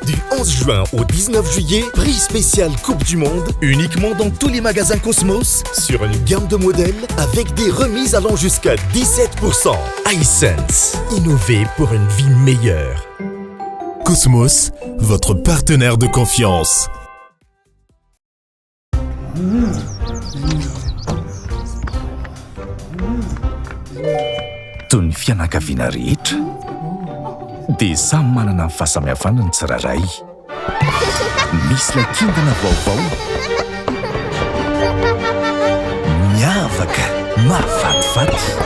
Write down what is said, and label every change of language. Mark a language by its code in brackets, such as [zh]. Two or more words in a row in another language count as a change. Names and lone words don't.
[fr] Du 11 juin au 19 juillet, prix spécial Coupe du Monde, uniquement dans tous les magasins Cosmos, sur une gamme de modèles avec des remises allant jusqu'à 17%. iSense, innover pour une vie meilleure. Cosmos, votre partenaire de confiance. [mg] Toy ny fianakaviana rehetra dia samy manana ny fahasamihafana ny tsirairay. Misy ilay kintana vaovao miavaka mahafatifaty.